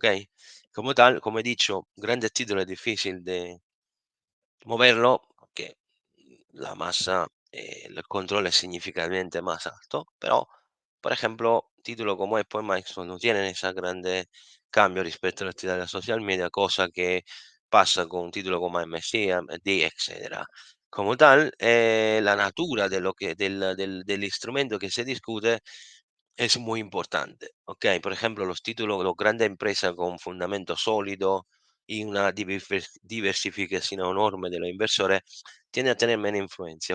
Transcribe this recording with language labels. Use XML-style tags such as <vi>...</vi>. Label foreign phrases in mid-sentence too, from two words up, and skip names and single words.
<es>Como tal, como he dicho, grandes títulos es difícil de moverlo porque la masa, el control es significativamente más alto, pero, por ejemplo, títulos como Apple y Microsoft no tienen esa grande cambio</es> <it>rispetto alla attività della social media, cosa che passa con un titolo come</it> <es>AMC, AMD, etcétera. Como tal, la natura de lo que del instrumento que se discute es muy importante, ¿ok? Por ejemplo, los títulos, los grandes empresas con fundamento sólido y una diversificación enorme de los inversores tiende a tener menos influencia.</es>